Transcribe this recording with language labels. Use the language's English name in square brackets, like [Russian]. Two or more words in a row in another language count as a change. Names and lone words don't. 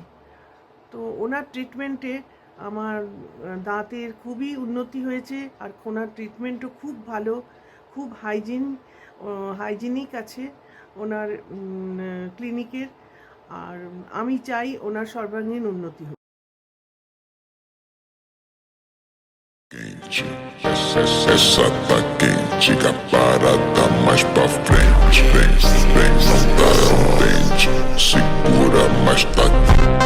[Bangla] তো ওনার ট্রিটমেন্টে আমার দাঁতের খুবই উন্নতি হয়েছে, আর ওনার ট্রিটমেন্টও খুব ভালো, খুব হাইজিনিক আছে ওনার ক্লিনিকের। আর আমি চাই ওনার সর্বাঙ্গীন উন্নতি হোক। [Portuguese] Essa tá quente, a parada mais pra frente. Vem, não dá, não tente. Segura, mas tá